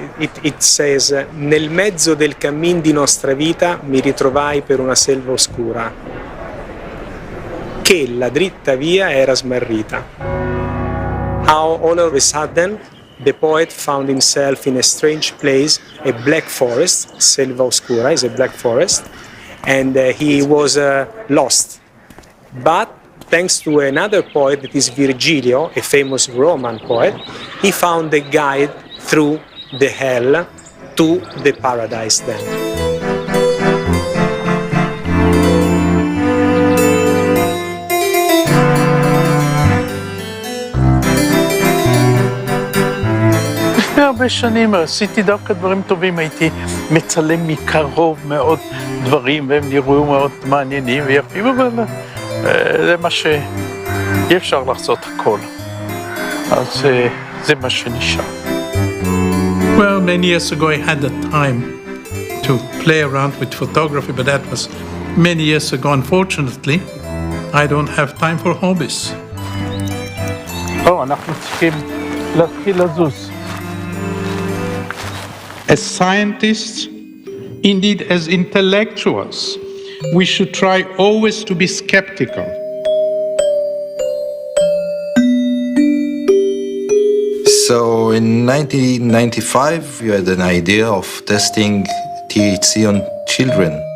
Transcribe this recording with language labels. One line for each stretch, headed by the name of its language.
English: It says,
Italian: nel mezzo del cammin di nostra vita mi ritrovai per una selva oscura, che la dritta via era smarrita.
English: How all of a sudden the poet found himself in a strange place, a black forest. Selva oscura is a black forest, and he was lost. But thanks to another poet, that is Virgilio, a famous Roman poet, he found a guide through the hell to the paradise then. Yeah,
Hebrew: הרבה שנים עשיתי דווקא דברים טובים, הייתי מצלם מקרוב מאוד דברים, והם נראו מאוד מעניינים ויפים, אבל זה מה שאי אפשר לעשות הכל. אז זה מה שנשאר.
English: Well, many years ago I had the time to play around with photography, but that was many years ago. Unfortunately, I don't have time for hobbies.
Hebrew: אנחנו צריכים להתחיל לזוז.
English: As scientists, indeed as intellectuals, we should try always to be skeptical. So in 1995, you had an idea of testing THC on children.